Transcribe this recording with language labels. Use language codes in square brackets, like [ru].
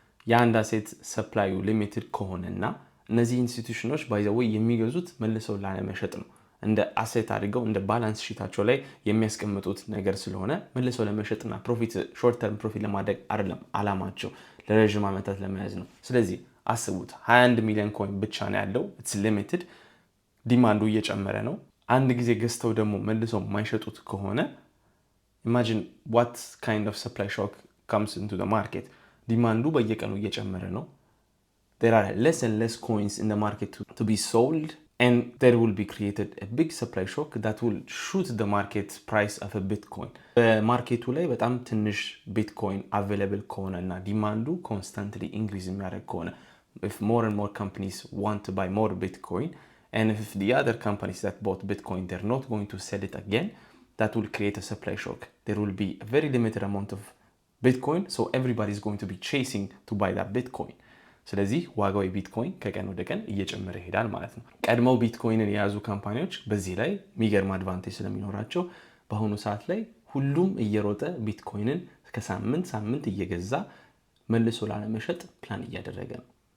[am] የአንድ አሴት ሰፕላዩ ሊሚትድ ከሆነና እነዚህ ኢንስቲትዩሽኖች ባይዘወይ የሚገዙት መልሰው ላለመሸጥ ነው። እንደ አሴት አድርገው እንደ ባላንስ ሺታቸው ላይ የሚያስቀምጡት ነገር ስለሆነ መልሰው ለመሸጥና ፕሮፊት ሾርት ተርም ፕሮፊት ለማድረግ አይደለም አላማቸው፣ ለረዥም ዓመታት ለመያዝ ነው። ስለዚህ አስቡት 21 ሚሊዮን ኮይን ብቻ ነው ያለው። ኢትስ ሊሚትድ። ዲማንዱ እየጨመረ ነው። አንድ ጊዜ ገዝተው ደግሞ መልሰው የማይሸጡት ከሆነ ኢማጂን ዋት ካይንድ ኦፍ ሰፕላይ ሾክ [en] comes into the market. [am] ዲማንዱ በየቀኑ እየጨመረ ነው። [en] There are less and less coins in the market to be sold, and there will be created a big supply shock that will shoot the market price of a Bitcoin. [am] በማርኬቱ ላይ በጣም ትንሽ ቢትኮይን [en] available [am] ከሆነ እና ዲማንዱ [en] constantly increase [am] የሚያደርግ ከሆነ, [en] if more and more companies want to buy more Bitcoin, and if the other companies that bought Bitcoin, they're not going to sell it again, that will create a supply shock. There will be a very limited amount of Bitcoin, so everybody is going to be chasing to buy that Bitcoin. [am] ስለዚህ ዋጋው የቢትኮይን ከቀን ወደ ቀን እየጨመረ ይሄዳል ማለት ነው። ቀድመው ቢትኮይንን የያዙ ካምፓኒዎች በዚህ ላይ የሚገርም አድቫንቴጅ ስለሚኖራቸው በአሁኑ ሰዓት ላይ ሁሉም እየሮጠ ቢትኮይንን ከሳምንት እየገዛ መልሶ ላለመሸጥ ፕላን እያደረገ ነው።